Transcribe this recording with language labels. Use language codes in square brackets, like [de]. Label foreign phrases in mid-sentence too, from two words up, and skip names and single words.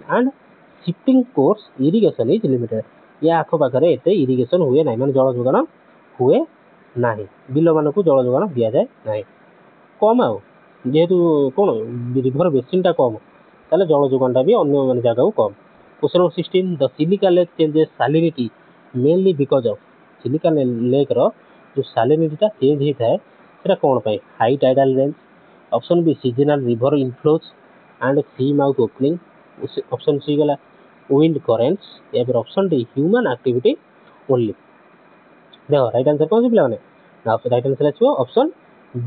[en] and shifting course irrigation is limited. [or] ୟା ଆଖପାଖରେ ଏତେ ଇରିଗେସନ୍ ହୁଏ ନାହିଁ, ମାନେ ଜଳ ଯୋଗାଣ ହୁଏ ନାହିଁ, ବିଲମାନଙ୍କୁ ଜଳ ଯୋଗାଣ ଦିଆଯାଏ ନାହିଁ, କମ୍। ଆଉ ଯେହେତୁ କ'ଣ [en] river basinଟା [or] କମ୍, ତାହେଲେ ଜଳ ଯୋଗାଣଟା ବି ଅନ୍ୟ ମାନେ ଜାଗାକୁ କମ୍। [en] Question number 16, the Chilika Lake changes salinity mainly because of। [or] ଚିଲିକା ଲେକ୍ର ଯେଉଁ [en] salinityଟା change [or] ହେଇଥାଏ ସେଟା କ'ଣ ପାଇଁ? [en] high tidal range, option B seasonal river inflows and sea mouth opening, option C ଗଲା wind currents, ଏପରେ option D human activity only। [or] ଦେଖ [en] right answer [or] କ'ଣ ଅଛି ପିଲାମାନେ, ନା [en] right answer [or] ଆସିବ ଅପସନ୍ ବି।